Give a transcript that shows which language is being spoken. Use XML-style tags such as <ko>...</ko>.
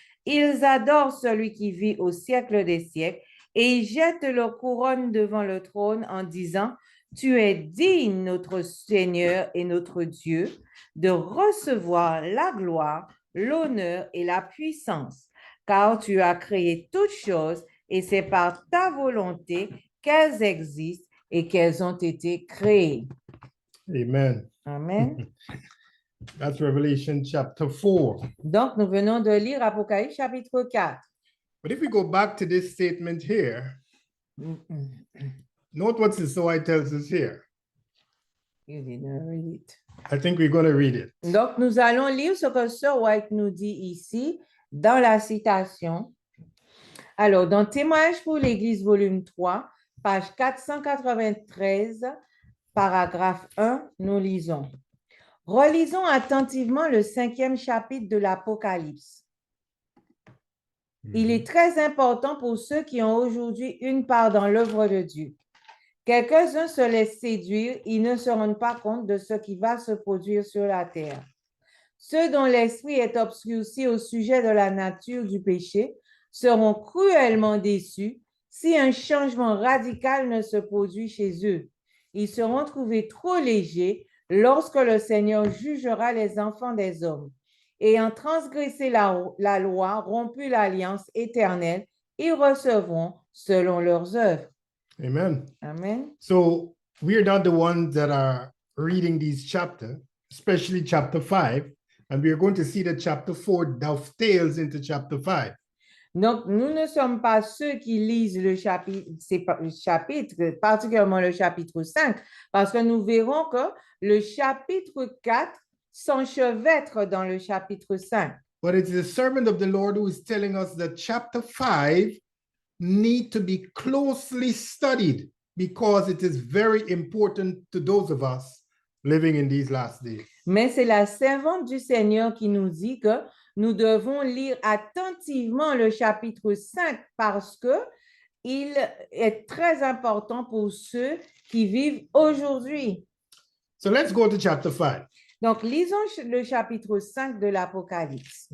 <fr>Ils adorent celui qui vit au siècle des siècles et ils jettent leur couronne devant le trône en disant, tu es digne, notre Seigneur et notre Dieu, de recevoir la gloire, l'honneur et la puissance, car tu as créé toutes choses et c'est par ta volonté qu'elles existent et qu'elles ont été créées. Amen. Amen.</fr> <en>That's Revelation chapter 4.</en> <fr>Donc, nous venons de lire Apocalypse chapitre 4.</fr> <en>But if we go back to this statement here, note what Sisoy tells us here. You didn't read it. I think we're going to read it.</en> <fr>Donc, nous allons lire ce que Sir White nous dit ici dans la citation. Alors, dans Témoignage pour l'Église, volume 3, page 493, paragraphe 1, nous lisons. Relisons attentivement le 5e chapitre de l'Apocalypse. Il est très important pour ceux qui ont aujourd'hui une part dans l'œuvre de Dieu. Quelques-uns se laissent séduire, ils ne se rendent pas compte de ce qui va se produire sur la terre. Ceux dont l'esprit est obscurci au sujet de la nature du péché seront cruellement déçus si un changement radical ne se produit chez eux. Ils seront trouvés trop légers lorsque le Seigneur jugera les enfants des hommes. Ayant transgressé la loi, rompu l'alliance éternelle, ils recevront selon leurs œuvres. Amen. Amen.</fr> <en>So we are not the ones that are reading these chapters, especially chapter 5, and we are going to see that chapter 4 dovetails into chapter 5.</en> <fr>Donc, nous ne sommes pas ceux qui lisent le chapitre, particulièrement le chapitre 5, parce que nous verrons que le chapitre 4 s'enchevêtre dans le chapitre 5.</fr> <en>But it's the servant of the Lord who is telling us that chapter 5 need to be closely studied because it is very important to those of us living in these last days.</en> <fr>Mais c'est la servante du Seigneur qui nous dit que nous devons lire attentivement le chapitre 5 parce que il est très important pour ceux qui vivent aujourd'hui.</fr> <en>So let's go to chapter 5.</en> <fr>Donc, lisons le chapitre 5 de l'Apocalypse.</fr>